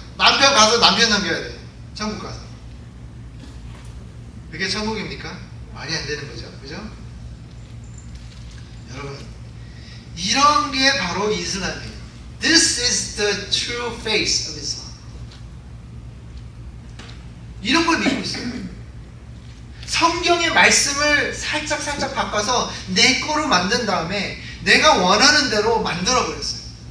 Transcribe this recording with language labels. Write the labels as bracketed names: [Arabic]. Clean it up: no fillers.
[Korean] 남편 가서 남편 남겨야 돼. 천국 가서. 그게 천국입니까? 말이 안 되는 거죠. 그죠? 여러분, 이런 게 바로 이슬람이에요. [English] This is the true face of Islam. [Korean] 이런 걸 믿고 있어요. 성경의 말씀을 살짝 바꿔서 내 거로 만든 다음에 내가 원하는 대로 만들어 버렸어요.